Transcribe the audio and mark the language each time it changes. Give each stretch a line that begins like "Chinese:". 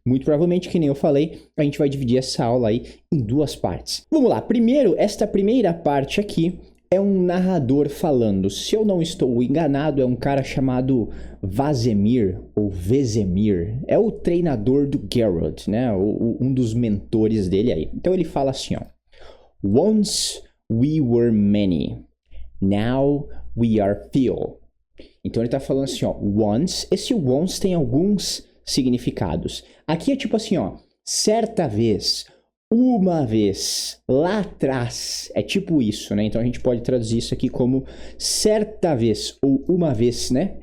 Portuguese: Muito provavelmente, que nem eu falei, a gente vai dividir essa aula aí em duas partes. Vamos lá, primeiro, esta primeira parte aqui é um narrador falando. Se eu não estou enganado, é um cara chamado Vazemir, ou Vezemir. É o treinador do Geralt, né? Um dos mentores dele aí. Então ele fala assim, ó.
English: Once we were many, now we are few.
Portuguese: Então ele tá falando assim, ó. Once, esse once tem alguns significados. Aqui é tipo assim, ó. Certa vez, uma vez, lá atrás, é tipo isso, né? Então a gente pode traduzir isso aqui como certa vez, ou uma vez, né?